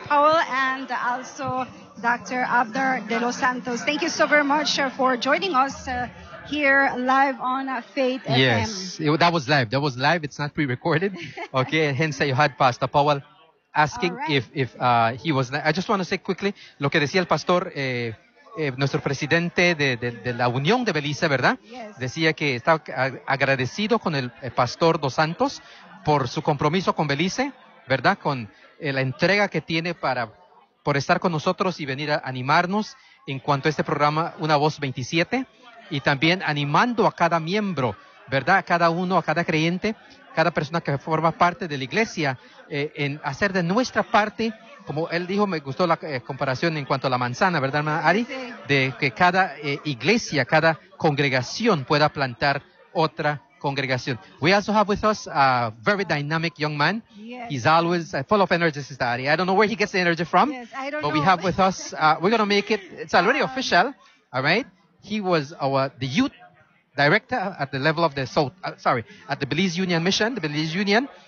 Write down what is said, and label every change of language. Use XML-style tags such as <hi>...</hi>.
<en>Paul and also Dr. Abner De Los Santos. Thank you so very much for joining us here live on Faith FM. Yes, that was live. That was live. It's not pre-recorded. Okay, hence you had Pastor Paul asking if he was... I just want to say quickly,</en> <es>lo que decía el pastor... nuestro presidente de la Unión de Belice, ¿verdad?</es> <en>Yes.</en> <es>Decía que está agradecido con el pastor Dos Santos por su compromiso con Belice, ¿verdad? Con la entrega que tiene por estar con nosotros y venir a animarnos en cuanto a este programa Una Voz 27 y también animando a cada miembro, ¿verdad? A cada uno, a cada creyente, cada persona que forma parte de la iglesia en hacer de nuestra parte. Como él dijo, me gustó la comparación en cuanto a la manzana, ¿verdad, hermana Ari? Sí. De que cada iglesia, cada congregación pueda plantar otra congregación.</es> <en>We also have with us a very dynamic young man. Yes. He's always full of energy, Sister Ari. I don't know where he gets the energy from. Yes, I don't know. But we have with us, we're going to make it, it's already official, all right? He was the youth director at the level of the at the Belize Union Mission, the Belize Union.</en>